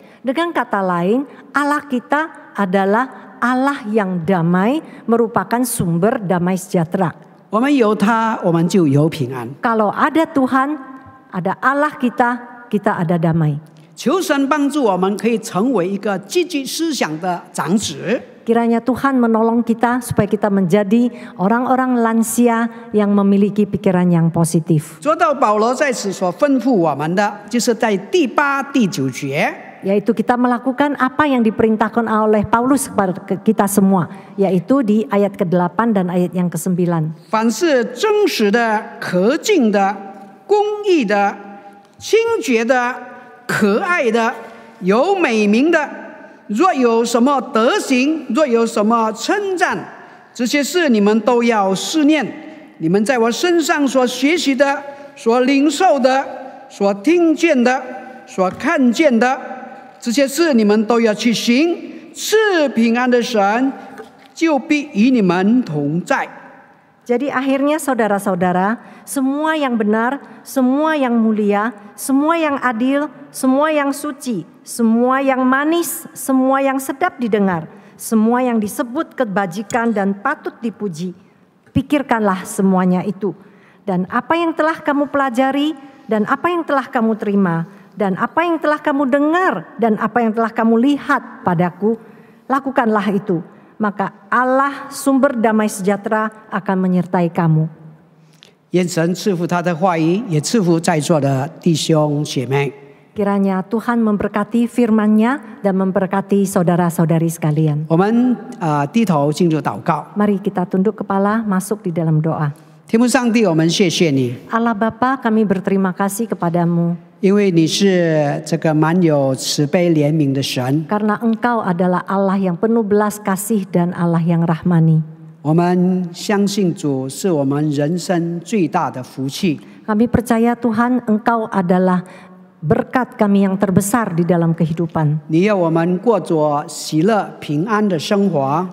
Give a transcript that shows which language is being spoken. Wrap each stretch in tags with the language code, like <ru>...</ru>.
<id>Dengan kata lain, Allah kita adalah Allah yang damai, merupakan sumber damai sejahtera.</id> <zh>我们有他，我们就有平安。</zh> <id>Kalau ada Tuhan, ada Allah kita, kita ada damai.</id> <zh>求神帮助我们，可以成为一个积极思想的长子。</zh> <id>Kiranya Tuhan menolong kita supaya kita menjadi orang-orang lansia yang memiliki pikiran yang positif.</id> <zh>说到保罗在此所吩咐我们的，就是在第8、第9节。</zh> <id>yaitu kita melakukan apa yang diperintahkan oleh Paulus kepada kita semua, yaitu di ayat ke-8 dan ayat yang ke-9.</id> <zh>凡是真实的、可敬的、公义的、清洁的、可爱的、有美名的，若有什么德行，若有什么称赞，这些事你们都要思念。你们在我身上所学习的、所领受的、所听见的、所看见的，这些事你们都要去行。赐平安的神就必与你们同在。</zh> <id>Jadi akhirnya saudara-saudara, semua yang benar, semua yang mulia, semua yang adil, semua yang suci, semua yang manis, semua yang sedap didengar, semua yang disebut kebajikan dan patut dipuji, pikirkanlah semuanya itu. Dan apa yang telah kamu pelajari, dan apa yang telah kamu terima, dan apa yang telah kamu dengar, dan apa yang telah kamu lihat padaku, lakukanlah itu. Maka Allah sumber damai sejahtera akan menyertai kamu.</id> <zh>愿神赐福他的话语，也赐福在座的弟兄姐妹。</zh> <id>Kiranya Tuhan memberkati firman-Nya dan memberkati saudara-saudari sekalian.</id> <zh>我们低头进入祷告。</zh> <id>Mari kita tunduk kepala, masuk di dalam doa.</id> <zh>天父上帝，我们谢谢你，</zh> <id>Allah Bapa, kami berterima kasih kepadamu</id> <zh>因为你是这个满有慈悲怜悯的神。</zh> <id>karena Engkau adalah Allah yang penuh belas kasih dan Allah yang rahmani.</id> <zh>我们相信主是我们人生最大的福气。</zh> <id>Kami percaya Tuhan, Engkau adalah berkat kami yang terbesar di dalam kehidupan.</id> <zh>你要我们过着喜乐平安的生活，</zh>